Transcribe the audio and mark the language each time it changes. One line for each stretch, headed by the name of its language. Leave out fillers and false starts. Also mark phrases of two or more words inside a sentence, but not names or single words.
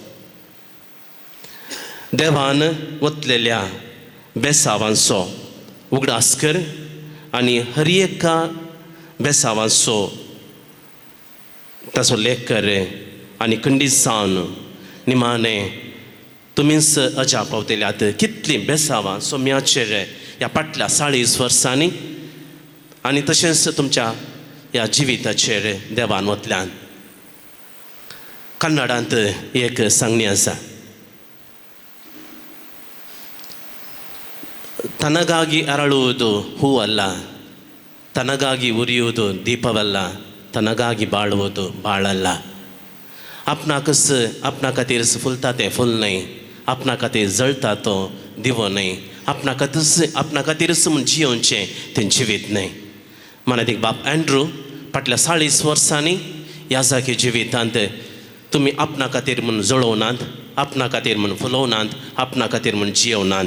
Konkani: देवान वतलेल्या बेसांवांचो उगडास कर आनी हर एका बेसांवांचो ताचो लेख कर आनी खंडीत जावन निमाणें तुमीच अजा पावतल्यात कितलीं बेसांवां सोम्याचेर ह्या फाटल्या 40 वर्सांनी आनी तशेंच तुमच्या ह्या जिविताचेर देवान वतल्यान. कन्नडांत एक सांगणी आसा.
Kannada: ತನಗಾಗಿ ಅರಳುವುದು ಹೂವಲ್ಲ, ತನಗಾಗಿ ಉರಿಯುವುದು ದೀಪವಲ್ಲ, ತನಗಾಗಿ ಬಾಳುವುದು ಬಾಳಲ್ಲ.
Konkani: आपणा खातीर फुलता तें फूल न्ही, आपणा खातीर जळटा तो दिवो न्ही, आपणा खातीरच म्हूण जियोवचें तें जिवीत न्ही. मानादीक बाब एंड्रू फाटल्या 40 वर्सांनी ह्या जागी जिवितांत तुमी आपणा खातीर म्हूण जळोवनात, आपणा खातीर म्हूण फुलोवनात, आपणा खातीर म्हूण जियोवनात.